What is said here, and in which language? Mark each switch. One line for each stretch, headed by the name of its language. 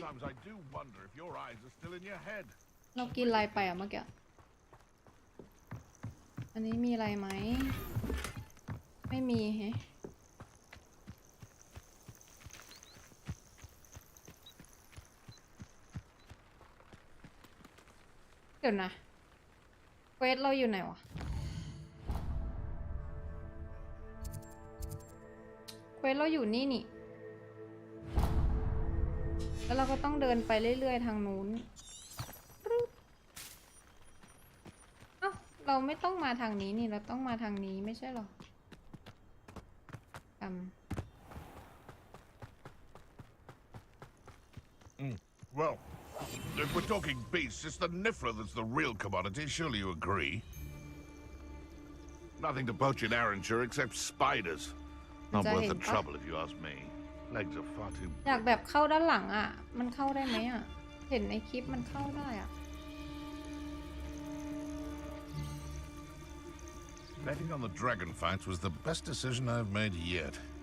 English: Sometimes I do wonder if your eyes are still in your head.
Thai: เรากินอะไรไปอ่ะเมื่อกี้อันนี้มีอะไรไหมไม่มีแฮะ เดี๋ยวนะเควสเราอยู่ไหนวะเควสเราอยู่นี่นี่แล้วเราก็ต้องเดินไปเรื่อยๆทางนู้นเอ้าเราไม่ต้องมาทางนี้นี่เราต้องมาทางนี้ไม่ใช่หรอ
English: Well, if we're talking beasts, it's the Nifra that's the real commodity. Surely you agree? Nothing to poach in Arranshire except spiders. Not worth the trouble if you ask me. Legs are far too.
Thai: อยากแบบเข้าด้านหลังอ่ะมันเข้าได้ไหมอ่ะเห็นในคลิปมันเข้าได้อ่ะ
English: Betting on the dragon fights was the best decision I've made yet.